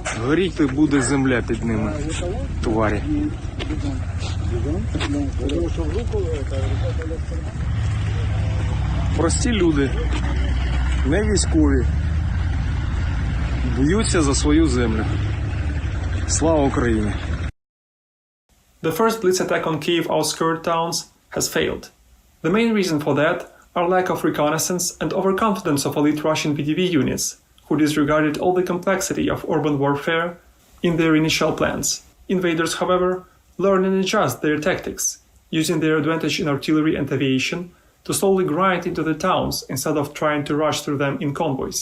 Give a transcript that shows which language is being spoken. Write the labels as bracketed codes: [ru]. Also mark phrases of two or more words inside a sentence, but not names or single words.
[uk] Горіти буде земля під ними, тварі. Прості люди, не військові, б'ються за свою землю. Слава Україні! [en] The first blitz attack on Kyiv outskirt towns has failed. The main reason for that are lack of reconnaissance and overconfidence of elite Russian VDV units, who disregarded all the complexity of urban warfare in their initial plans. Invaders, however, learn and adjust their tactics, using their advantage in artillery and aviation to slowly grind into the towns instead of trying to rush through them in convoys.